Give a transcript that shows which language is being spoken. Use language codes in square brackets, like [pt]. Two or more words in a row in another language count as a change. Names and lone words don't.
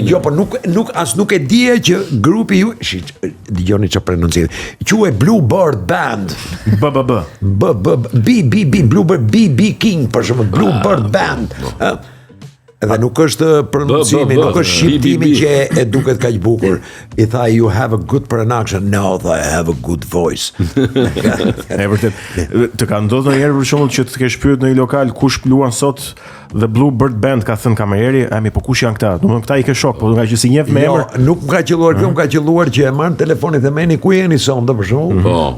[sq] Jo, po nuk e dije që grupi ju, dëgjoni çfarë prononcimi. Quhet Blue Bird Band. Blue Bird BB King për shembull, Blue Bird Band. Edhe nuk është prononcimi, nuk është shqiptimi që e duket kaq bukur. I tha [en] you have a good pronunciation. No, I have a good voice. [sq] E vërtet. Të ka ndodhur ndonjëherë për shembull që të kesh pyet në një lokal kush luan sot The Blue Bird Band, ka thënë kamerieri, po kush janë këta? Domethënë këta i ke shok, po nga që si njeh me Jo, emër. nuk më ka qelluar kjo, më ka qelluar që e marr telefonit e meni ku jeni sonde për shembull. Po.